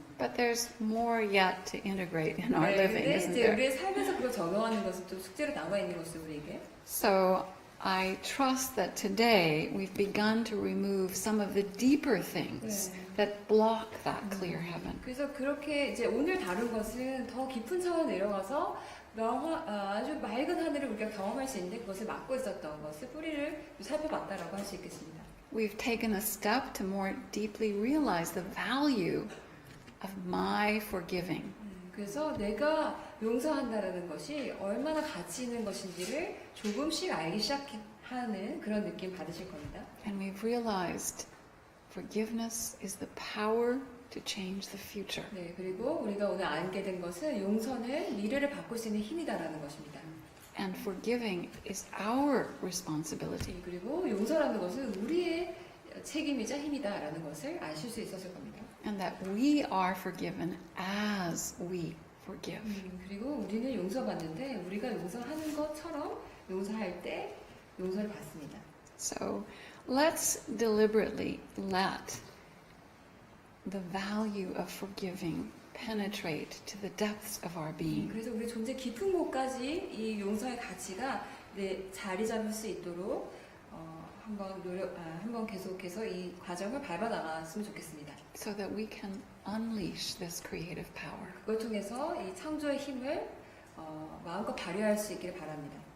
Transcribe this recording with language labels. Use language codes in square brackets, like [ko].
[en] But there's more yet to integrate in our living, [ko] 근데 [en] isn't [ko] 이제 [en] there? [ko] 우리의 삶에서 그걸 적용하는 것은 또 숙제로 남아 있는 것이 우리에게. [en] So I trust that today we've begun to remove some of the deeper things that block that clear heaven. [ko] 그래서 그렇게 이제 오늘 다룬 것은 더 깊은 차원에 내려가서 아주 맑은 하늘을 우리가 경험할 수 있는데 그것을 막고 있었던 것을 뿌리를 살펴봤다라고 할 수 있겠습니다. [en] We've taken a step to more deeply realize the value of my forgiving. [ko] 그래서 내가 용서한다라는 것이 얼마나 가치 있는 것인지를 조금씩 알기 시작하는 그런 느낌 받으실 겁니다. [en] And we've realized forgiveness is the power to change the future. [ko] 네, 그리고 우리가 오늘 알게 된 것은 용서는 미래를 바꿀 수 있는 힘이다라는 것입니다. [en] And forgiving is our responsibility. [ko] 그리고 용서라는 것은 우리의 책임이자 힘이다라는 것을 아실 수 있었을 겁니다. [en] And that we are forgiven as we forgive. [ko] 그리고 우리는 용서받는데 우리가 용서하는 것처럼 용서할 때 용서를 받습니다. [en] So let's deliberately let the value of forgiving penetrate to the depths of our being. [ko] 그래서 우리 존재 깊은 곳까지 이 용서의 가치가 자리 잡을 수 있도록 한번 계속해서 이 과정을 밟아 나갔으면 좋겠습니다. [en] So that we can unleash this creative power. [ko] 그걸 통해서 이 창조의 힘을 마음껏 발휘할 수 있기를 바랍니다.